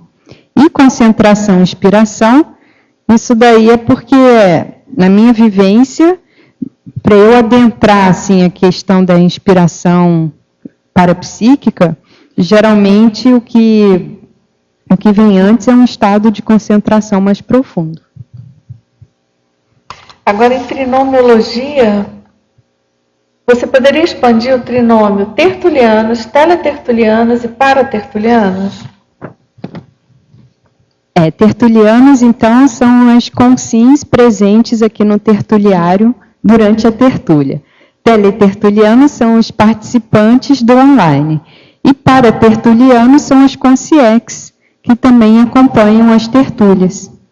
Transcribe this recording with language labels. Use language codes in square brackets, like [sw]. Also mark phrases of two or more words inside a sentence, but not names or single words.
[pt] E concentração e inspiração, isso daí é porque, na minha vivência, para eu adentrar assim, a questão da inspiração parapsíquica, geralmente o que vem antes é um estado de concentração mais profundo. Agora, em trinomiologia, você poderia expandir o trinômio tertulianos, teletertulianos e paratertulianos? Tertulianos, então, são as consins presentes aqui no tertuliário durante a tertúlia. Teletertulianos são os participantes do online. E paratertulianos são as consciex, que também acompanham as tertúlias.